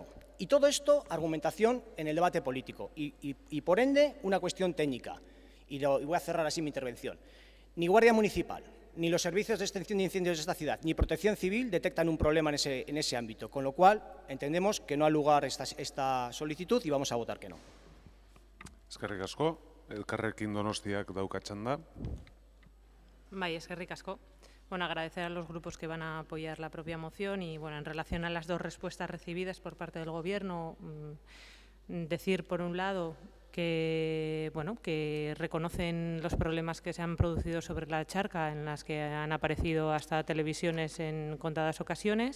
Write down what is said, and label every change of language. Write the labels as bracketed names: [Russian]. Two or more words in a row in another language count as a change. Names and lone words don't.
[Spanish] Y todo esto, argumentación en el debate político y por ende, una cuestión técnica. Y voy a cerrar así mi intervención. Ni Guardia Municipal, ni los servicios de extinción de incendios de esta ciudad, ni Protección Civil detectan un problema en ese ámbito, con lo cual entendemos que no ha lugar esta solicitud y vamos a votar que no. [Basque] Eskerrik asko, Elkarrekin Donostiak dauka txanda. Bai, eskerrik asko. [Spanish] Bueno, agradecer a los grupos que van a apoyar la propia moción y, bueno, en relación a las dos respuestas recibidas por parte del Gobierno, decir, por un lado, que, bueno, que reconocen los problemas que se han producido sobre la charca, en las que han aparecido hasta televisiones en contadas ocasiones.